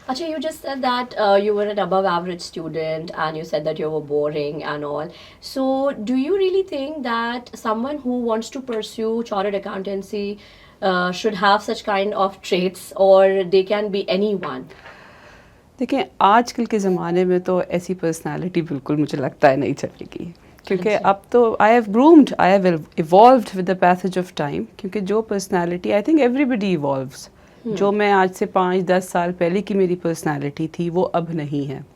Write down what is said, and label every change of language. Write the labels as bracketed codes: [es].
[en] Achha, you just said that you were an above average student and you said that you were boring and all. So do you really think that someone who wants to pursue chartered accountancy should have such kind of traits, or they can be anyone? [ur] دیکھیں, آج کل کے زمانے میں تو ایسی personality بالکل مجھے لگتا ہے نہیں چلے گی, کیونکہ اب تو [en] I have evolved with the passage of time. [ur] کیونکہ جو personality, [en] I think everybody evolves. [ur] جو میں آج سے 5-10 سال پہلے کی میری پرسنالٹی تھی وہ اب نہیں ہے.